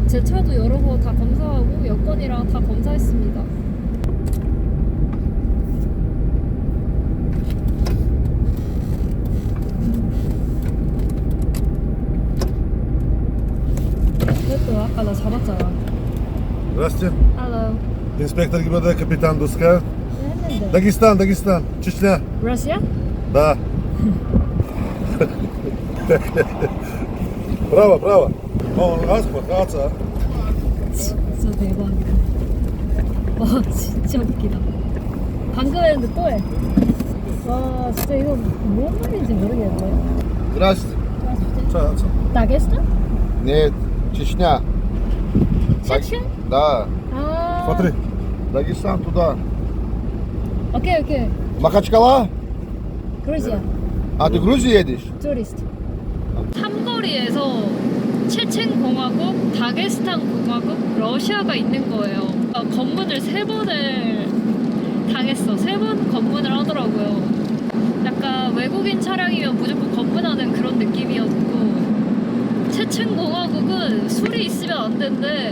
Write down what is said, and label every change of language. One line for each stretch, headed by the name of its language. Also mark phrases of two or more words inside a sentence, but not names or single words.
Korean: 제 차도 여러 번 다 검사하고 여권이랑 다 검사했습니다. 그래도 아까 나 잡았잖아.
Russian: Здравствуйте.
English: Hello.
Russian: Инспектор ГИБДД, капитан Дуска.
Korean: 했는데.
Russian: Дагестан, Чечня.
English: Russia?
Russian: Да. Право.
Korean: 가자. 진짜 대박이다. 와 진짜 웃기다. 방금 했는데 또 해. 와 진짜 이거 뭔 말인지 모르겠네.
Russian: Здравствуйте.
Korean: 다게스탄?
Russian: Нет, Чечня.
Korean: 체첸?
Russian: Да.
Korean: 아.
Russian: Смотри. Дагестан туда.
Korean: 오케이.
Russian: Махачкала?
Korean: 그루지아.
Russian: А ты в Грузию едешь?
Korean: 투리스트. 삼거리에서 체첸 공화국, 다게스탄 공화국, 러시아가 있는 거예요. 검문을 3번을 당했어. 3번 검문을 하더라고요. 약간 외국인 차량이면 무조건 검문하는 그런 느낌이었고, 체첸 공화국은 술이 있으면 안 된대.